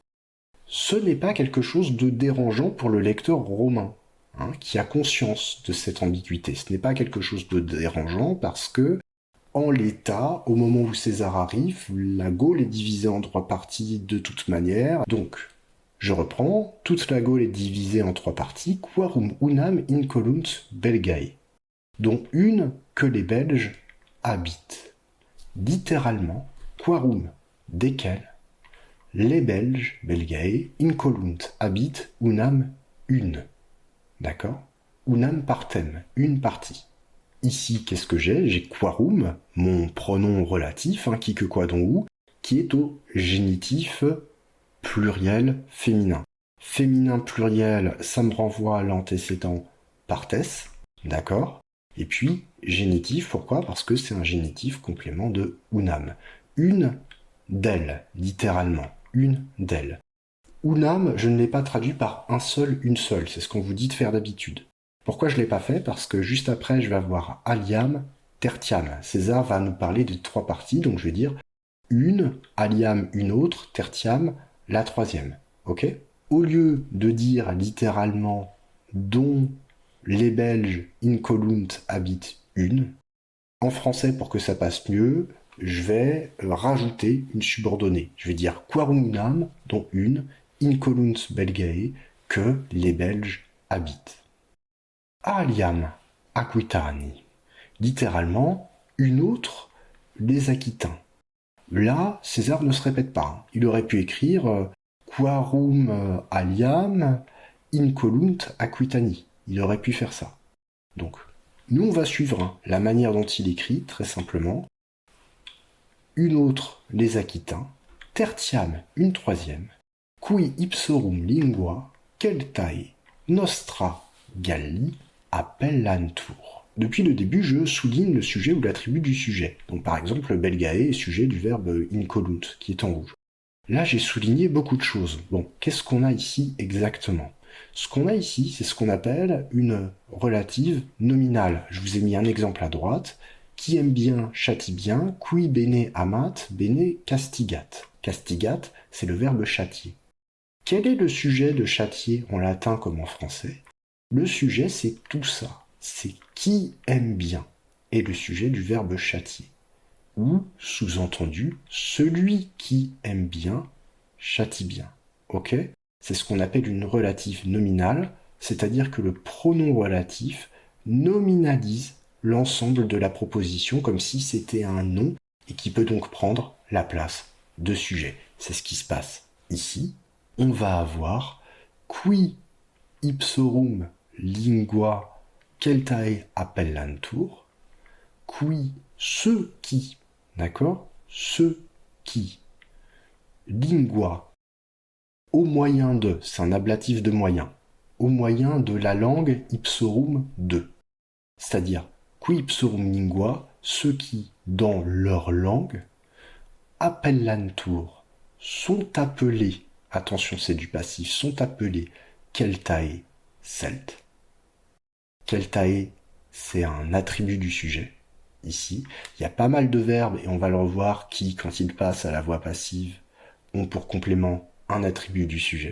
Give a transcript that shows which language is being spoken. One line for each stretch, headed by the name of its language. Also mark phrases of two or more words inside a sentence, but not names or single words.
French: Ce n'est pas quelque chose de dérangeant pour le lecteur romain, qui a conscience de cette ambiguïté. Ce n'est pas quelque chose de dérangeant parce que, en l'état, au moment où César arrive, la Gaule est divisée en 3 parties de toute manière. Donc, je reprends, toute la Gaule est divisée en 3 parties,
Latin: quarum unam incolunt Belgae,
French: dont une que les Belges habitent. Littéralement, quarum, desquels les Belges,
Latin: Belgae, incolunt, habitent, unam,
French: une. D'accord?
Latin: Unam partem,
French: une partie. Ici, qu'est-ce que j'ai? J'ai quarum, mon pronom relatif, qui que quoi dont où, qui est au génitif pluriel féminin. Féminin pluriel, ça me renvoie à l'antécédent partes, d'accord? Et puis, génitif, pourquoi? Parce que c'est un génitif complément de unam. Une d'elles, littéralement. Une d'elles. Unam, je ne l'ai pas traduit par un seul, une seule. C'est ce qu'on vous dit de faire d'habitude. Pourquoi je ne l'ai pas fait? Parce que juste après, je vais avoir
Latin: aliam, tertiam.
French: César va nous parler de 3 parties, donc je vais dire une, aliam, une autre, tertiam, la troisième. Ok? Au lieu de dire littéralement dont les Belges incolunt habitent une, en français, pour que ça passe mieux, je vais rajouter une subordonnée. Je vais dire
Latin: quarum unam,
French: dont une,
Latin: incolunt Belgae,
French: que les Belges habitent.
Latin: Aliam Aquitani,
French: littéralement, une autre, les Aquitains. Là, César ne se répète pas. Il aurait pu écrire
Latin: quarum aliam incolunt Aquitani.
French: Il aurait pu faire ça. Donc, nous, on va suivre la manière dont il écrit, très simplement. Une autre, les Aquitains. Tertiam, une troisième.
Latin: Qui ipsorum lingua, Celtae, Nostra, Galli, appellantur.
French: Depuis le début, je souligne le sujet ou l'attribut du sujet. Donc par exemple, Belgae est sujet du verbe incolunt, qui est en rouge. Là, j'ai souligné beaucoup de choses. Bon, qu'est-ce qu'on a ici exactement? Ce qu'on a ici, c'est ce qu'on appelle une relative nominale. Je vous ai mis un exemple à droite. Qui aime bien, châtie bien.
Latin: Qui bene amat, bene castigat.
French: Castigat, c'est le verbe châtier. Quel est le sujet de châtier en latin comme en français? Le sujet, c'est tout ça. C'est qui aime bien. Et le sujet du verbe châtier. Ou, sous-entendu, celui qui aime bien, châtie bien. Ok? C'est ce qu'on appelle une relative nominale, c'est-à-dire que le pronom relatif nominalise l'ensemble de la proposition comme si c'était un nom et qui peut donc prendre la place de sujet. C'est ce qui se passe ici. On va avoir
Latin: qui ipsorum lingua Celtae appellantur,
French: qui, ceux qui, d'accord? Ceux qui, lingua, au moyen de, c'est un ablatif de moyen, au moyen de la langue ipsorum de. C'est-à-dire,
Latin: qui ipsorum lingua,
French: ceux qui, dans leur langue, appellantur, sont appelés, attention c'est du passif, sont appelés Celtae, Celtes. Celtae, c'est un attribut du sujet. Ici, il y a pas mal de verbes, et on va le revoir, qui, quand ils passent à la voix passive, ont pour complément un attribut du sujet.